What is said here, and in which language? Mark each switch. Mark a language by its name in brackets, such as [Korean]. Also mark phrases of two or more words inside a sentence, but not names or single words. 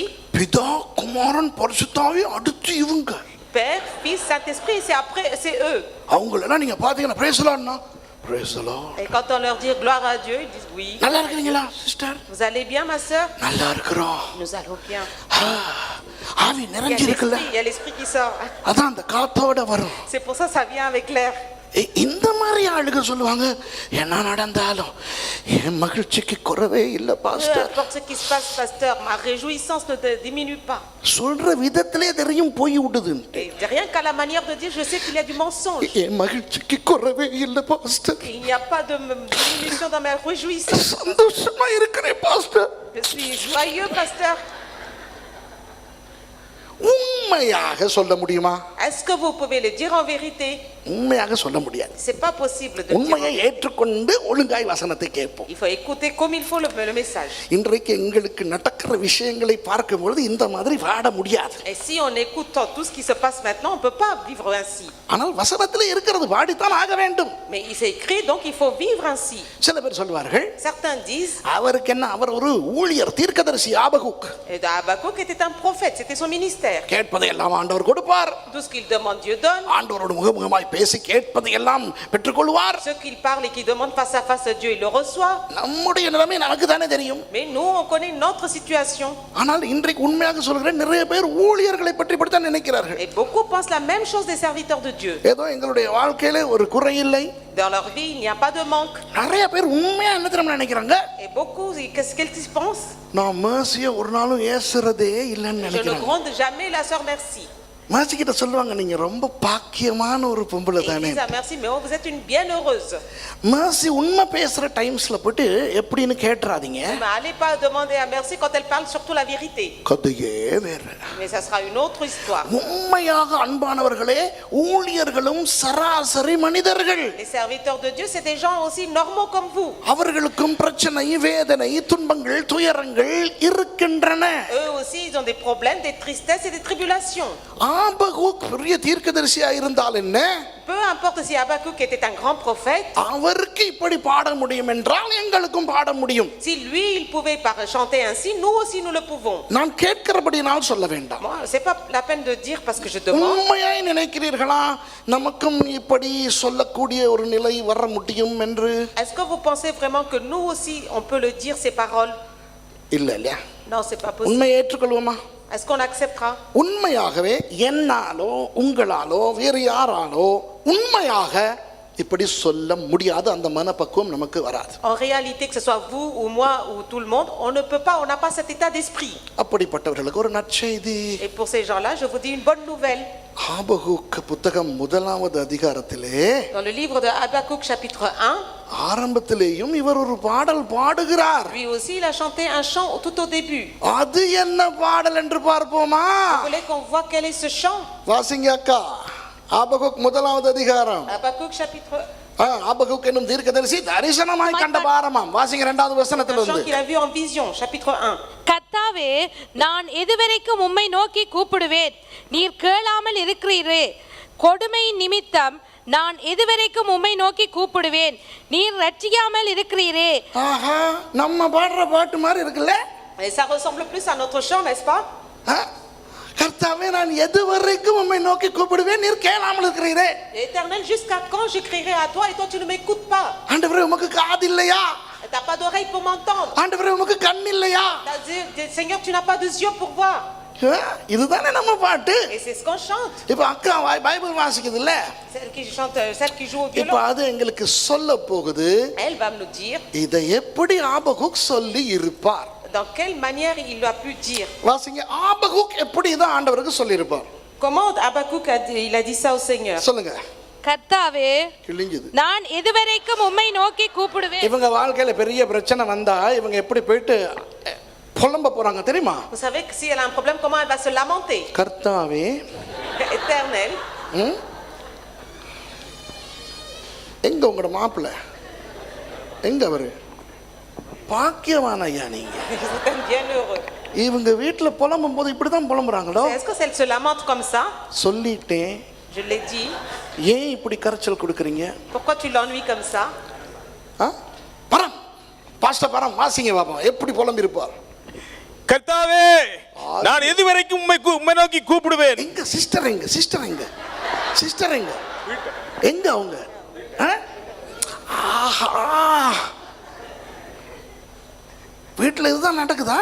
[Tamil] பிதா குமாரன் பரிசுத்தாவி அடுத்து இவங்க. [French] Père, Fils, Saint-Esprit, c'est après, c'est eux. [Tamil] அவங்களெல்லாம் நீங்க பாத்தீங்கன்னா [English] praise the Lord. Praise the Lord. [French] Et quand on leur dit gloire à Dieu, ils disent oui. [Tamil] நல்லா இருக்கீங்களா சிஸ்டர்? [French] Vous allez bien, ma sœur? [Tamil] நல்லா இருக்கிறோம். [French] Nous allons bien. [Tamil] ஆவி [French] Il [Tamil] நிறைஞ்சி இருக்குல்ல. [French] y a l'esprit qui sort. [Tamil] அதான் அந்த காத்தோட வரும். [French] C'est pour ça vient avec l'air. [Tamil] இந்த மாதிரி ஆளுங்க சொல்லுவாங்க என்ன நடந்தாலும் என் மகிழ்ச்சிக்கு குறவே இல்ல [French] Peu [Tamil] பாஸ்டர். [French] importe ce qui se passe, pasteur, ma réjouissance ne diminue pas. [Tamil] சொல்ற விதத்திலே தெரியும் போய் விடுது. [French] Et rien qu'à la manière de dire, je sais qu'il y a du mensonge. [Tamil] என் மகிழ்ச்சிக்கு குறவே இல்ல பாஸ்டர். [French] Il n'y a pas de diminution dans ma réjouissance. [Tamil] சந்தோஷமா இருக்கிறேன் பாஸ்டர். [French] Je suis joyeux, pasteur. [Tamil] உண்மையாக சொல்ல முடியுமா? [French] Est-ce que vous pouvez le dire en vérité? [Tamil] உண்மையாக சொல்ல முடியாது. [French] C'est pas possible de dire. [Tamil] உண்மையை ஏற்றுக்கொண்டு ஒழுங்காய் வசனத்தை கேட்போம். [French] Il faut écouter comme il faut le message. [Tamil] இன்றைக்கு எங்களுக்கு நடக்கிற விஷயங்களை பார்க்கும் பொழுது இந்த மாதிரி வாட முடியாது. [French] Et si on écoute tout ce qui se passe maintenant, on peut pas vivre ainsi. [Tamil] ஆனால் வசனத்திலே இருக்கிறது வாடித்தான் ஆக வேண்டும். [French] Mais il s'est écrit, donc il faut vivre ainsi. [Tamil] சில பேர் சொல்வார்கள் [French] Certains disent, [Tamil] அவருக்கு என்ன அவர் ஒரு ஊழியர் தீர்க்கதரிசி ஆபகுக். [French] Habakkuk était un prophète, c'était son ministère. [Tamil] கேட்பதை எல்லாம் ஆண்டவர் கொடுப்பார். [French] Tout ce qu'il demande, Dieu donne. [Tamil] ஆண்டவரோடு முகமுகமாய் பேசி கேட்பதை எல்லாம் பெற்றுக்கொள்வார். [French] Ce qu'il parle et qu'il demande face à face à Dieu, il le reçoit. [Tamil] நம்முடைய நிலைமை நமக்கு தானே தெரியும். [French] Mais nous, on connaît notre situation. [Tamil] ஆனால் இன்றைக்கு உண்மையாக சொல்கிறேன் நிறைய பேர் ஊழியர்களை பற்றி இப்படித்தான் நினைக்கிறார்கள். [French] Et beaucoup pensent la même chose des serviteurs de Dieu. [Tamil] ஏதோ எங்களுடைய வாழ்க்கையிலே ஒரு குறை இல்லை. [French] Dans leur vie, il n'y a pas de manque. [Tamil] நிறைய பேர் உண்மையா என்ன தெரியுமா நினைக்கிறாங்க? [French] Et beaucoup, qu'est-ce qu'ils pensent? [Tamil] நான் mercy ஒரு நாளும் ஏசுறதே இல்லைன்னு [French] Je ne [Tamil] நினைக்கிறாங்க. [French] gronde jamais la sœur merci. [Tamil] mercy கிட்ட சொல்லுவாங்க நீங்க ரொம்ப பாக்கியமான ஒரு பொம்பளை [French] Et ils [Tamil] தானே. [French] disent à merci, mais oh, vous êtes une bienheureuse. [Tamil] mercy உண்மை பேசுற டைம்ஸ்ல போட்டு எப்படின்னு கேட்றாதீங்க. [French] Mais allez pas demander à merci quand elle parle surtout la vérité. [Tamil] கதையே வேற. [French] Mais ça sera une autre histoire. [Tamil] உண்மையாக அன்பானவர்களே ஊழியர்களும் சராசரி மனிதர்கள். [French] Les serviteurs de Dieu, c'est des gens aussi normaux comme vous. [Tamil] அவர்களுக்கும் பிரச்சனை வேதனை துன்பங்கள் துயரங்கள் இருக்கின்றன. [French] Eux aussi, ils ont des problèmes, des tristesses et des tribulations. [Tamil] ஆபகுக் பெரிய தீர்க்கதரிசியா இருந்தால் என்ன? [French] Peu importe si Habakkuk était un grand prophète. [Tamil] அவருக்கு இப்படி பாட முடியும் என்றால் எங்களுக்கும் பாட முடியும். [French] Si lui, il pouvait chanter ainsi, nous aussi nous le pouvons. [Tamil] நான் கேட்கிறபடினால் சொல்ல வேண்டாம். [French] Moi, c'est pas la peine de dire parce que je demande. [Tamil] உண்மையாய் நினைக்கிறீர்களா நமக்கும் இப்படி சொல்லக்கூடிய ஒரு நிலை வர முடியும் என்று? [French] Est-ce que vous pensez vraiment que nous aussi on peut le dire ces paroles? [Tamil] இல்ல இல்ல. [French] Non, c'est pas possible. [Tamil] உண்மையை ஏற்றுக்கொள்வோமா? [French] Est-ce qu'on acceptera? [Tamil] உண்மையாகவே என்னாலோ உங்களாலோ வேறு யாராலோ உண்மையாக இப்படி சொல்ல முடியாது. அந்த மனப்பக்குவம் நமக்கு வராது. [French] En réalité, que ce soit vous ou moi ou tout le monde, on ne peut pas, on n'a pas cet état d'esprit. [Tamil] அப்படிப்பட்டவர்களுக்கு ஒரு நற்செய்தி. [French] Et pour ces gens-là, je vous dis une bonne nouvelle. [Tamil] ஆபகுக் புத்தகம் 1வது அதிகாரத்திலே [French] Dans le livre de Habakkuk chapitre 1, [Tamil] ஆரம்பத்திலேயும் இவர் ஒரு பாடல் பாடுகிறார். [French] lui aussi il a chanté un chant tout au début. [Tamil] அது என்ன பாடல் என்று பார்ப்போமா? [French] Vous voulez qu'on voit quel est ce chant? [Tamil] வாசிங்க அக்கா. ஆபகுக் 1வது அதிகாரம். [French] Habakkuk chapitre [Tamil] ஆபகுக் என்னும் தீர்க்கதரிசி தரிசனமாய் கண்ட பாரமாம். வாசிங்க 2வது [French] un [Tamil] வசனத்திலிருந்து. [French] chant qu'il a vu en vision, chapitre 1. [Tamil] கர்த்தாவே, நான் எதுவரைக்கும் உம்மை நோக்கி கூப்பிடுவேன், நீர் கேளாமல் இருக்கிறீரே. கொடுமையின் நிமித்தம் நான் எதுவரைக்கும் உம்மை நோக்கி கூப்பிடுவேன், நீர் ரட்சியாமல் இருக்கிறீரே. ஆஹா, நம்ம பாடுற பாட்டு மாதிரி இருக்குல்ல? [French] Et ça ressemble plus à notre chant, n'est-ce pas? [Tamil] கர்த்தாவே, நான் எதுவரைக்கும் உம்மை நோக்கி கூப்பிடுவேன், நீர் கேளாமல் இருக்கிறீரே. [French] Éternel, jusqu'à quand je crierai à toi et toi tu ne m'écoutes pas? [Tamil] ஆண்டவரே, உமக்கு காது இல்லையா? [French] T'as pas d'oreille pour m'entendre. [Tamil] ஆண்டவரே, உமக்கு கண் இல்லையா? [French] Seigneur, tu n'as pas de yeux pour voir. [Tamil] இதுதானே நம்ம பாட்டு. [French] Et c'est ce qu'on chante. [Tamil] இப்ப அக்கா பைபிள் வாசிக்குது இல்ல? [French] Celle qui chante, celle qui joue au [Tamil] இப்ப [French] violon. [Tamil] அது எங்களுக்கு சொல்ல போகுது. [French] Elle va nous dire [Tamil] இதை எப்படி ஆபகுக் சொல்லி இருப்பார். [French] Dans quelle manière il a pu dire? [Tamil] வாசிங்க. ஆபகுக் எப்படி இதை ஆண்டவருக்கு சொல்லியிருப்பார்? [French] Comment Habakkuk il a dit ça au Seigneur? [Tamil] சொல்லுங்க. கர்த்தாவே கிழிஞ்சது. நான் எதுவரைக்கும் உம்மை நோக்கி கூப்பிடுவேன். இவங்க வாழ்க்கையில பெரிய பிரச்சனை வந்தா இவங்க எப்படி போயிட்டு புலம்ப போறாங்க தெரியுமா? [French] Vous savez que si elle a un problème, comment elle va se lamenter? [Tamil] கர்த்தாவே [French] Éternel. [Tamil] எங்க உங்களோட மாப்பிள்ளை எங்க அவரு? பாக்கியவான் ஐயா நீங்க. [French] Vous êtes bien heureux. [Tamil] இவங்க வீட்டுல புலம்பும் போது இப்படிதான் புலம்புறாங்களோ? [French] Est-ce que elle se lamente comme ça? [Tamil] சொல்லிட்டேன். [French] Je l'ai dit. [Tamil] ஏன் இப்படி கரைச்சல் கொடுக்குறீங்க? [French] Pourquoi tu l'ennuies comme ça? [Tamil] பரம் பாஸ்டர் பரம் வாசிங்க பாப்போம் எப்படி புலம்பி இருப்பார். கர்த்தாவே நான் எதுவரைக்கும் உம்மை நோக்கி கூப்பிடுவேன். எங்க சிஸ்டர் எங்க சிஸ்டர் எங்க சிஸ்டர் எங்க எங்க அவங்க? வீட்டுல இதுதான் நடக்குதா?